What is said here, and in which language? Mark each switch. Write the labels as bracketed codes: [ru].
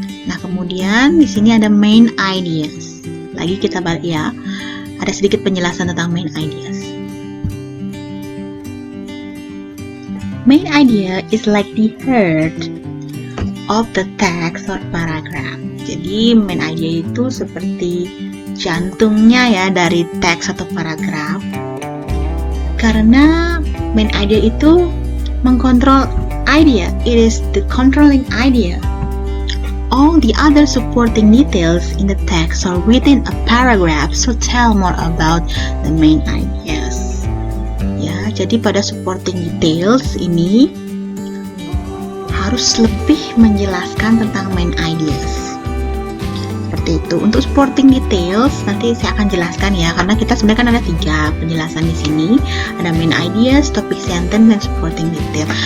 [id] Nah, kemudian di sini ada main ideas. Lagi kita balik ya. Ada sedikit penjelasan tentang main ideas. [en] Main idea is like the heart of the text or paragraph. [id] Jadi main idea itu seperti jantungnya ya dari teks atau paragraf. Karena main idea itu mengkontrol idea. [en] It is the controlling idea. All the other supporting details in the text are within a paragraph, so tell more about the main ideas. [id] Ya, jadi pada supporting details ini harus lebih menjelaskan tentang main ideas. Seperti itu. Untuk supporting details nanti saya akan jelaskan ya, karena kita sebenarnya kan ada 3 penjelasan di sini. Ada main ideas, topic sentence, dan supporting detail.